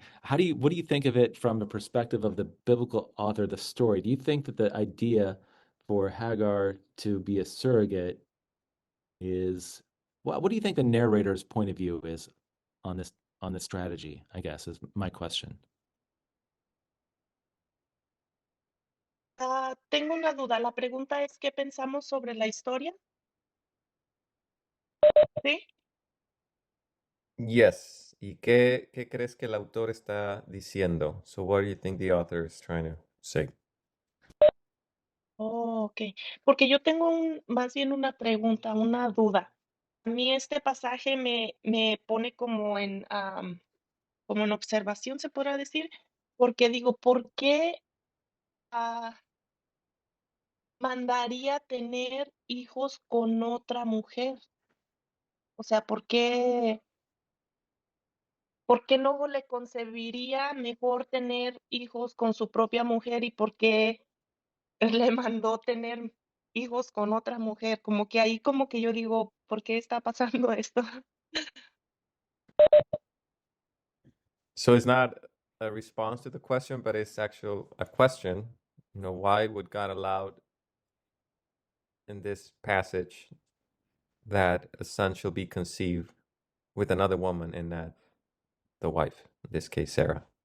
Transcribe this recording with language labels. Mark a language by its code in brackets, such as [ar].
[en] What do you think of it from the perspective of the biblical author of the story? Do you think that the idea for Hagar to be a surrogate is what do you think the narrator's point of view is on this strategy, I guess, is my question. [es] Tengo una duda. La pregunta es, ¿qué pensamos sobre la historia? ¿Sí? [en] Yes. [es] ¿Y qué crees que el autor está diciendo? [en] So what do you think the author is trying to say? Oh, ok. [es] Porque yo tengo más bien una pregunta, una duda. A mí este pasaje me pone como en observación, se podrá decir, porque digo, ¿por qué mandaría tener hijos con otra mujer? O sea, ¿por qué no le concebiría mejor tener hijos con su propia mujer y por qué le mandó tener hijos con otra mujer? Como que ahí como que yo digo, ¿por qué está pasando esto? [en] So it's not a response to the question, but it's actual a question. You know, why would God allow in this passage that a son shall be conceived with another woman and not the wife, in this case Sarah?